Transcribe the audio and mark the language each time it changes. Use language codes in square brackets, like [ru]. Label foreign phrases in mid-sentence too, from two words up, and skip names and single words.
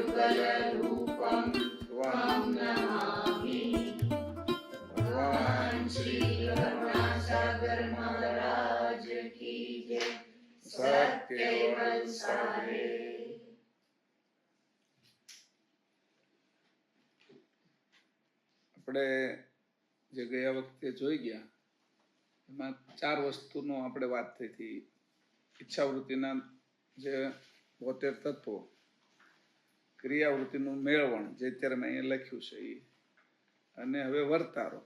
[sa] रूपं त्वं नमामि। [hi] भगवान श्री करुणासागर महाराज की जय। सत्यवल सारे। [gu] આપણે જે ગયા વખતે જોઈ ગયા એમાં 4 વસ્તુનો આપણે વાત થઈ હતી. ઈચ્છાવૃત્તિના જે 72 તત્વો, ક્રિયાવૃત્તિનું મેળવણ જે અત્યારે મેં અહીંયા લખ્યું છે એ, અને હવે વર્તારો.